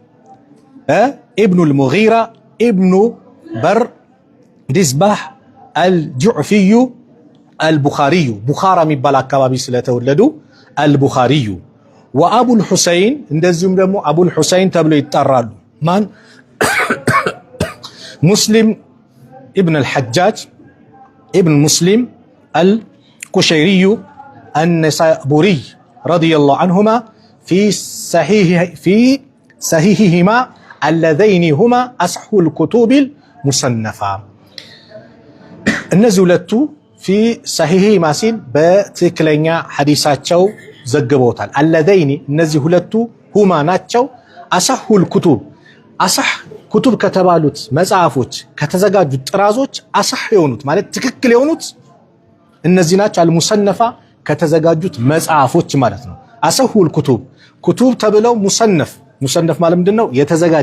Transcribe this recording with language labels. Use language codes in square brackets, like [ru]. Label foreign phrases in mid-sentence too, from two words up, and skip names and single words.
[am] ኢብኑ አልሙጊራ ኢብኑ በር ዲስባህ አልጁዕፊዩ አልቡኻሪዩ ቡኻራ የሚባል አካባቢ ስለተወለዱ አልቡኻሪዩ ወአቡል ሁሰይን እንደዚሁም ደግሞ አቡል ሁሰይን ተብሎ ይጠራሉ ማን [ar] ሙስሊም ኢብን አልሐጃጅ ኢብን ሙስሊም አልቁሸይሪዩ النسابوري رضي الله عنهما في صحيحهما اللذين هما أصح الكتب المصنفة [am] እነዚህ ሁለቱ [ar] في صحيح [am] ማሲል በትክክለኛ ሐዲሳቸው ዘግበውታል አለዘይኒ እነዚህ ሁለቱ ሁማ ናቸው [ar] أصح الكتب أصح كتب [am] ከተባሉት መጽሐፎች ከተዘጋጁት ጥራዞች አሰህ የሆኑት ማለት ትክክል የሆኑት እነዚህ ናቸው አልሙሰነፋ ከተዘጋጁት መጽሐፎች ማለት ነው [ar] أصح الكتب [am] ተብለው ሙሰነፍ ማለት ምንድነው የተዘጋጀ